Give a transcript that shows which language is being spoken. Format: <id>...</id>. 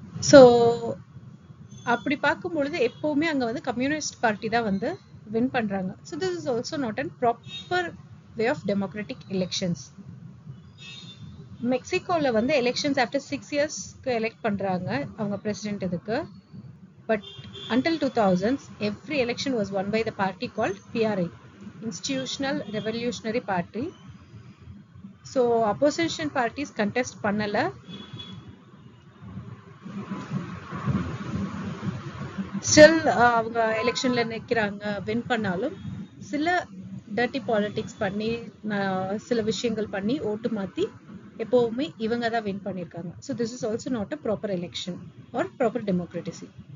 <ta>So அப்படி பார்க்கும் பொழுது எப்பவுமே அங்க வந்து கம்யூனிஸ்ட் பார்ட்டி தான் வந்து வின் பண்றாங்க.</ta> <en>So this is also not an proper way of democratic elections.</en> <ta>மெக்சிகோல வந்து எலெக்ஷன்ஸ் ஆஃப்டர் 6 இயர்ஸ்க்கு எலெக்ட் பண்றாங்க அவங்க பிரசிடென்ட் இதுக்கு.</ta> <en>But until 2000s, every election was won by the party called PRI, Institutional Revolutionary Party. So opposition parties contest</en> <ta>பண்ணல. Still அவங்க எலெக்ஷன்ல நிக்கிறாங்க, win பண்ணாலும் சில டர்ட்டி பாலிடிக்ஸ் பண்ணி சில விஷயங்கள் பண்ணி ஓட்டு மாத்தி எப்பவுமே இவங்க தான் வின் பண்ணிருக்காங்க.</ta> <en>So this is also not a proper election or proper democracy.</en>